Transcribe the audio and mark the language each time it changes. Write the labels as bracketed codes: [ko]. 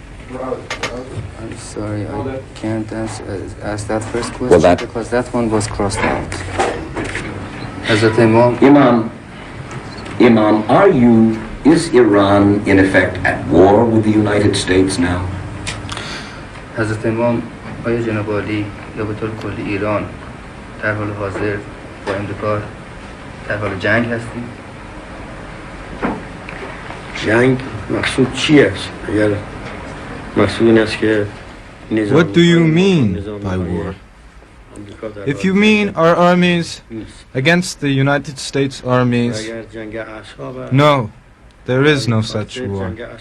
[en] I'm sorry, I can't ask that first question because that one was crossed out. Hazrat Imam, is Iran in effect at war with the United States now? [fa] Hazrat Imam, آیا جناب عالی یا به طور کلی ایران در حال حاضر با امریکا در حال جنگ هستیم؟ جنگ مقصود چی است؟ اگر مقصود این است که [en] What do you mean by war? If you mean our armies against the United States armies, no, there is no such war.